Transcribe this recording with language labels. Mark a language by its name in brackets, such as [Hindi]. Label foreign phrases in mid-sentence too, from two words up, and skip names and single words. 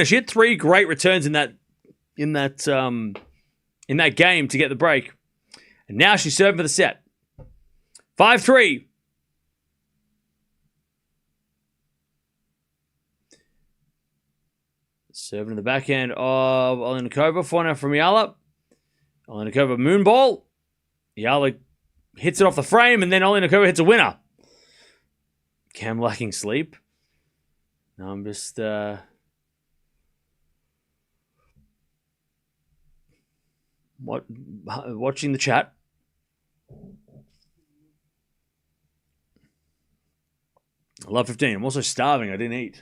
[English] She had 3 great returns in that game to get the break. And now she's serving for the set. 5-3. Serving in the backhand of Oliynykova. Forehand from Eala. Oliynykova moonball. Eala hits it off the frame, and then Oliynykova hits a winner. Cam lacking sleep. No, I'm just watching the chat. I love 15. I'm also starving. I didn't eat.